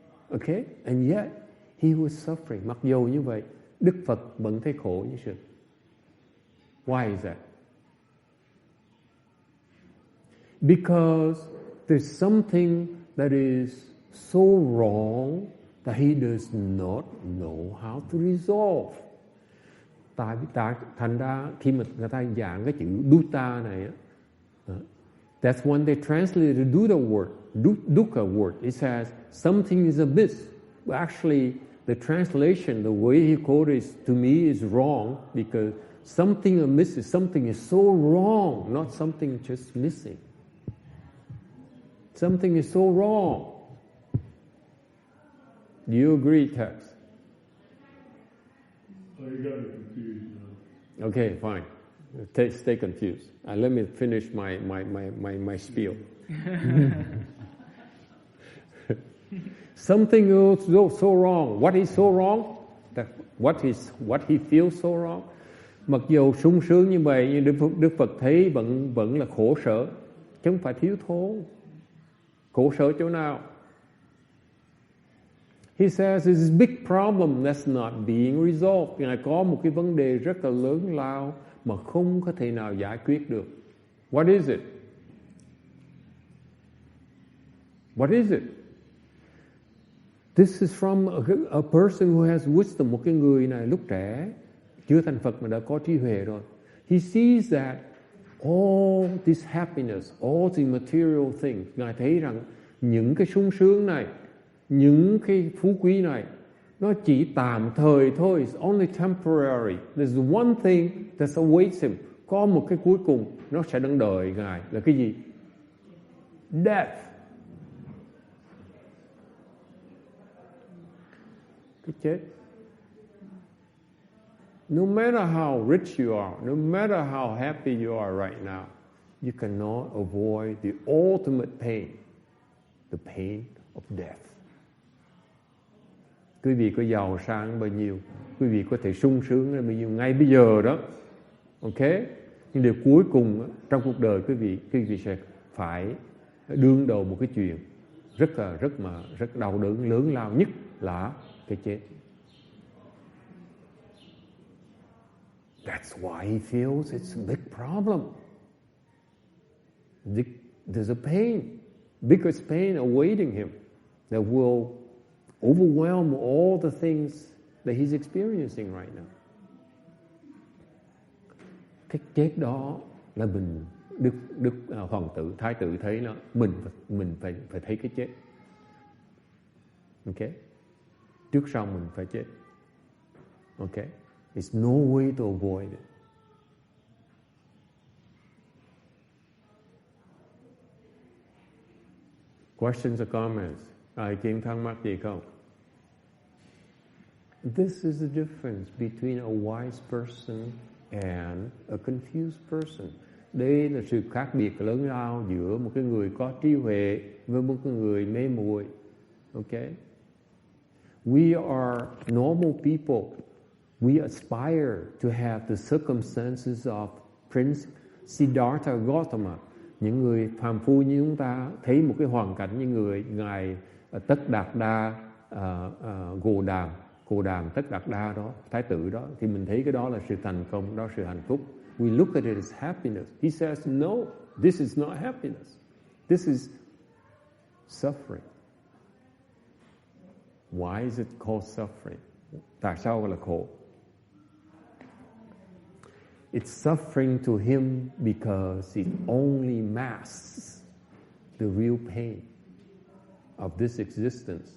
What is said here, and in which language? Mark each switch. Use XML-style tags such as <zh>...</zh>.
<en>Okay? And yet, he was suffering.</en> <vi>Mặc dù như vậy, Đức Phật vẫn thấy khổ như sự.</vi> <en>Why is that? Because there's something that is so wrong that he does not know how to resolve.</en> <vi>Thành ra khi mà người ta giảng cái chữ dukkha này,</vi> <en>that's when they translate the dukkha word. It says something is amiss. But actually, the translation, the way he quoted it to me is wrong, because something amiss is something is so wrong, not something just missing. Something is so wrong. Do you agree, Tex? Oh, you got me confused. Okay, fine. Stay confused. Let me finish my spiel. Something is so wrong. What is so wrong? What he feels so wrong?</en> <vi>Mặc dù sung sướng như vậy, nhưng Đức Phật thấy vẫn là khổ sở, chứ không phải thiếu thốn. Khổ sở chỗ nào?</vi> <en>He says there's a big problem that's not being resolved.</en> <vi>Ngài có một cái vấn đề rất là lớn lao mà không có thể nào giải quyết được.</vi> <en>What is it? What is it? This is from a person who has wisdom.</en> <vi>Một cái người này lúc trẻ, chưa thành Phật mà đã có trí huệ rồi.</vi> <en>He sees that all this happiness, all the material things,</en> <vi>Ngài thấy rằng những cái sung sướng này, những cái phú quý này, nó chỉ tạm thời thôi.</vi> <en>It's only temporary. There's one thing that awaits him.</en> <vi>Có một cái cuối cùng nó sẽ đang đợi Ngài là cái gì?</vi> <en>Death.</en> <vi>Cái chết.</vi> <en>No matter how rich you are, no matter how happy you are right now, you cannot avoid the ultimate pain, the pain of death.</en> <vi>Quý vị có giàu sang bao nhiêu, quý vị có thể sung sướng bao nhiêu ngay bây giờ đó, ok? Nhưng điều cuối cùng trong cuộc đời quý vị sẽ phải đương đầu một cái chuyện rất đau đớn, lớn lao nhất là cái chết.</vi> <en>That's why he feels it's a big problem. There's a pain, biggest pain awaiting him that will overwhelm all the things that he's experiencing right now.</en> <vi>Cái chết đó là mình Đức hoàng tử, thái tử thấy nó, mình phải thấy cái chết. Ok? Trước sau mình phải chết. Ok?</vi> <en>There's no way to avoid it. Questions or comments?</en> <vi>Ai kiếm thắc mắc gì không?</vi> <en>This is the difference between a wise person and a confused person.</en> <vi>Đây là sự khác biệt lớn lao giữa một cái người có trí huệ với một cái người mê muội.</vi> <en>Okay? We are normal people. We aspire to have the circumstances of Prince Siddhartha Gautama.</en> <vi>Những người phàm phu như chúng ta thấy một cái hoàn cảnh như ngài Tất Đạt Đa, Gồ Đàm Tất Đạt Đa đó, thái tử đó, thì mình thấy cái đó là sự thành công, đó là sự hạnh phúc.</vi> <en>We look at it as happiness. He says, no, this is not happiness. This is suffering. Why is it called suffering?</en> <vi>Tại sao gọi là khổ?</vi> <en>It's suffering to him because it only masks the real pain of this existence.</en>